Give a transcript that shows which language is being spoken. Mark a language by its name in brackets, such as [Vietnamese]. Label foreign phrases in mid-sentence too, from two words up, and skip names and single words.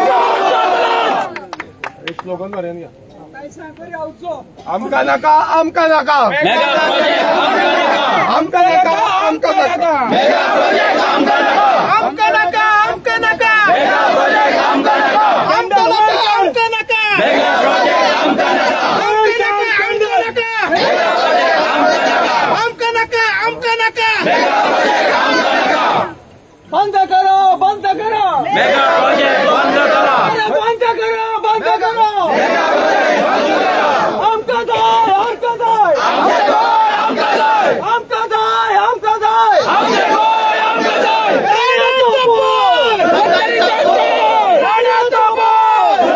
[Konkani] स्लोगन मारया आमकां नाका आमकां नाका आमकां नाका आमकां नाका आमकां नाका आमकां नाका [Hindi] बंद करो बंद करो [English] mega project [Hindi] बंद करो बंद करो बंद करो मेगा प्रोजेक्ट बंद करो [Konkani] आमका दाय आमका दाय आमका दाय आमका दाय आमका दाय आमका दाय आमका दाय राणा तोपूर राणा तोपूर